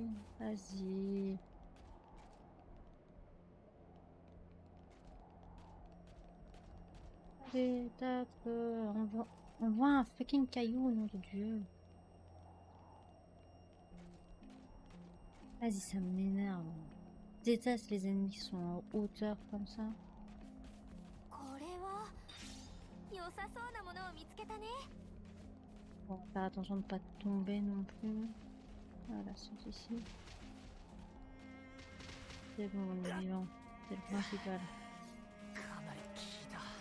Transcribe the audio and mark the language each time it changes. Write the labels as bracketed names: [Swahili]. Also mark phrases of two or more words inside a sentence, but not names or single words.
[French] Vas-y. Allez, tape. On voit un fucking caillou, nom de Dieu. Vas-y, ça m'énerve. Je déteste les ennemis qui sont en hauteur comme ça. [Japanese] これは良さそうなものを見つけたね [French] Faut faire attention de ne pas tomber non plus. Voilà, c'est ici. C'est bon, on est vivant. C'est le principal. [Japanese] かなり効いた